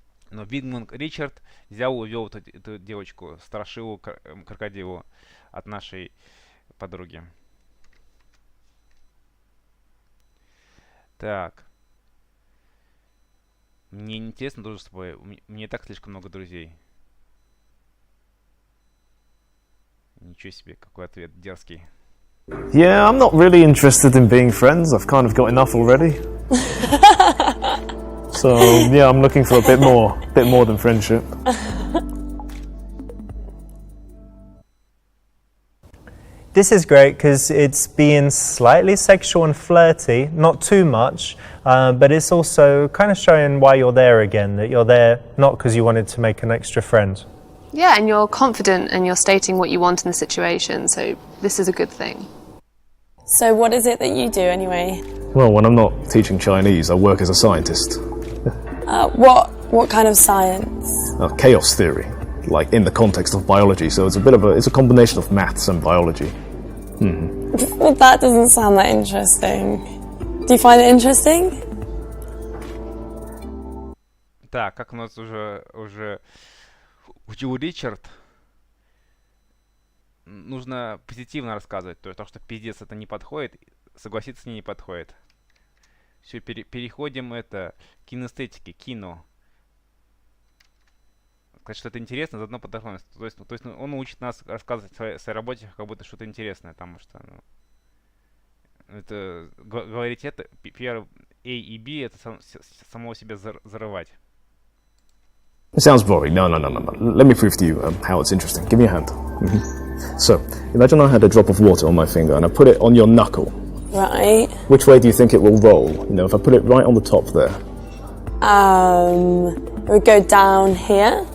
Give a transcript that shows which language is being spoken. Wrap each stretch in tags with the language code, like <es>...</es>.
<ru>Но Вингман Ричард взял, увел эту девочку, страшилу крокодилу от нашей подруги. Так. Мне интересно тоже с тобой. Мне и так слишком много друзей. Ничего себе, какой ответ дерзкий.</ru> <en>Yeah, I'm not really interested in being friends. I've kind of got enough already. So, yeah, I'm looking for a bit more than friendship. This is great because it's being slightly sexual and flirty, not too much, but it's also kind of showing why you're there again, that you're there not because you wanted to make an extra friend. Yeah, and you're confident and you're stating what you want in the situation, so this is a good thing. So what is it that you do anyway? Well, when I'm not teaching Chinese, I work as a scientist. What kind of science? Chaos theory, like in the context of biology. So it's a combination of maths and biology. Well, that doesn't sound that interesting. Do you find it interesting?</en> <ru>Так, как у нас уже учил Ричард, нужно позитивно рассказывать. То, что пиздец это не подходит, согласиться с ней не подходит. Все, переходим к кинестетике, кино. Сказать, что это интересно, заодно познакомиться. То есть он учит нас рассказывать о своей работе, как будто что-то интересное, потому что это говорить это, первое A и B, это самого себя зарывать.</ru> <en>It sounds boring. No. Let me prove to you how it's interesting. Give me a hand. So, imagine I had a drop of water on my finger and I put it on your knuckle. Right. Which way do you think it will roll? You know, if I put it right on the top there. It would go down here.</en>